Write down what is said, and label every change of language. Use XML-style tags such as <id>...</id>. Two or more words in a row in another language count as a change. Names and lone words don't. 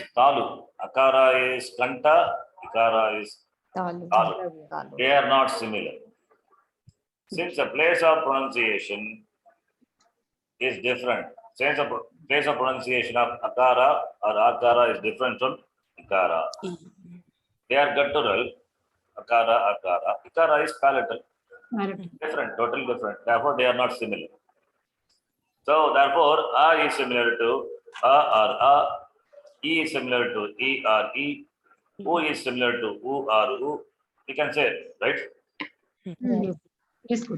<en>Talu. Akara is kanta, ikara is Talu. talu. They are not similar. Since the place of pronunciation is different, since the place of pronunciation of akara or akara is different from ikara. They are guttural, akara, akara. Ikara is palatal. Different, totally different. Therefore, they are not similar. So, therefore, a is similar to a or a, e is similar to e or e, u is similar to u or u. We can say it, right? Yes, good.</en>